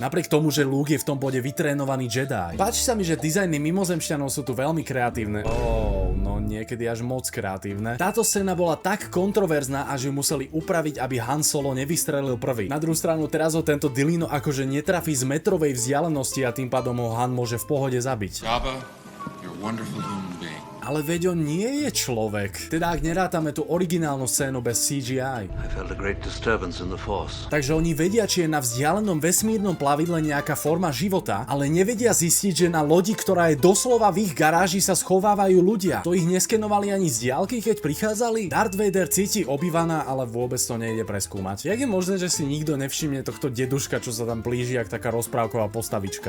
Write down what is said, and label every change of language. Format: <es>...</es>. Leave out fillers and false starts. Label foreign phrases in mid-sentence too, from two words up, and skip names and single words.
<sk>Napriek tomu, že Luke je v tom bode vytrénovaný Jedi. Páči sa mi, že dizajny mimozemšťanov sú tu veľmi kreatívne. No niekedy až moc kreatívne. Táto scéna bola tak kontroverzná, až ju museli upraviť, aby Han Solo nevystrelil prvý. Na druhú stranu teraz ho tento Dilino akože netrafí z metrovej vzdialenosti a tým pádom ho Han môže v pohode zabiť.</sk> <en>Jabba, you're a wonderful human being.</en> <sk>Ale veď on nie je človek. Teda ak nerátame tú originálnu scénu bez CGI.</sk> <en>I felt a great disturbance in the Force.</en> <sk>Takže oni vedia, či je na vzdialenom vesmírnom plavidle nejaká forma života, ale nevedia zistiť, že na lodi, ktorá je doslova v ich garáži, sa schovávajú ľudia. To ich neskenovali ani z diaľky, keď prichádzali? Darth Vader cíti Obi-Wana, ale vôbec to nejde preskúmať. Jak je možné, že si nikto nevšimne tohto deduška, čo sa tam plíži, jak taká rozprávková postavička?</sk>